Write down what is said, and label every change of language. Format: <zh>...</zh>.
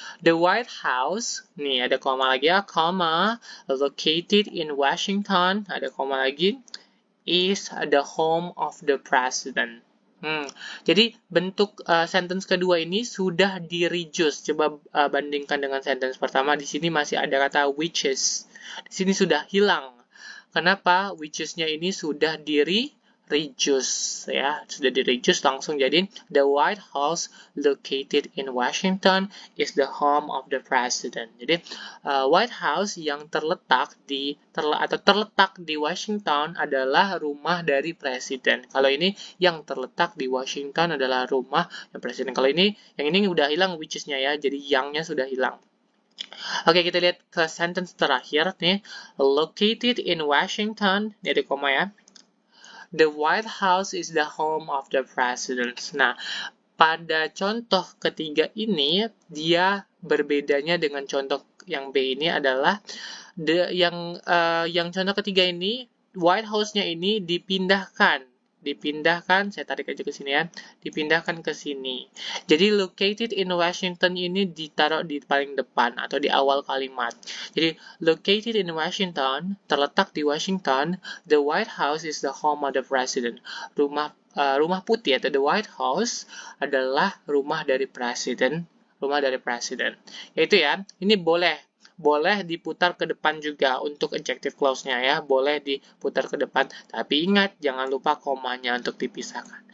<en>The White House,</en> <id>nih ada koma lagi ya, koma,</id> <en>located in Washington,</en> <id>ada koma lagi,</id> <en>is the home of the president.</en> <id>Jadi bentuk sentence kedua ini sudah di-reduce. Coba bandingkan dengan sentence pertama. Di sini masih ada kata whiches. Di sini sudah hilang. Kenapa? Whiches-nya ini sudah reduce ya, sudah di-reduce langsung jadi</id> <en>the White House located in Washington is the home of the president.</en> <id>Jadi White House yang terletak di Washington adalah rumah dari presiden. Kalau ini yang terletak di Washington adalah rumah yang presiden. Kalau ini yang ini udah hilang which-nya ya, jadi yang-nya sudah hilang. Oke, kita lihat ke sentence terakhir nih,</id> <en>located in Washington,</en> <id>ini ada koma ya.</id> <en>The White House is the home of the president.</en> <id>Nah, pada contoh ketiga ini, dia berbedanya dengan contoh yang B ini adalah yang contoh ketiga ini, White House-nya ini dipindahkan, saya tarik aja ke sini ya, dipindahkan ke sini. Jadi</id> <en>located in Washington</en> <id>ini ditaruh di paling depan atau di awal kalimat. Jadi</id> <en>located in Washington,</en> <id>terletak di Washington,</id> <en>the White House is the home of the president.</en> <id>Rumah putih atau the White House adalah rumah dari presiden. Yaitu ya, ini boleh diputar ke depan juga untuk adjective clause-nya ya, boleh diputar ke depan, tapi ingat jangan lupa komanya untuk dipisahkan.</id>